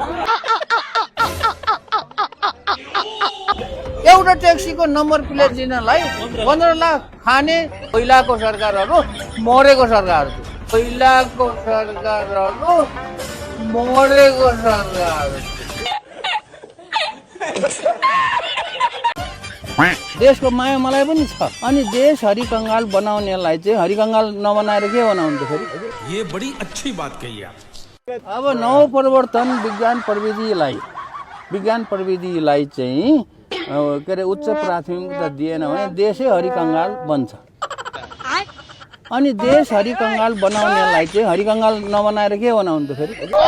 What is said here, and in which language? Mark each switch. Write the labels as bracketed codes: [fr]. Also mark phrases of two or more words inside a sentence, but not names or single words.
[ne] एउटा ट्याक्सीको नम्बर प्लेट दिनलाई 15 लाख खाने पहिलाको सरकारहरू मरेको सरकार देशको माया मलाई पनि छ अनि देश हरिकङ्गाल बनाउनेलाई चाहिँ हरिकङ्गाल नबनाएर के बनाउनु त फेरि [hi] ये बड़ी अच्छी बात कही आप [ne] अब नव परिवर्तन विज्ञान प्रविधिलाई चाहिँ के अरे उच्च प्राथमिकता दिएन भने देशै हरिकङ्गाल बन्छ अनि देश हरिकङ्गाल बनाउनेलाई चाहिँ हरिकङ्गाल नबनाएर के बनाउनु त फेरि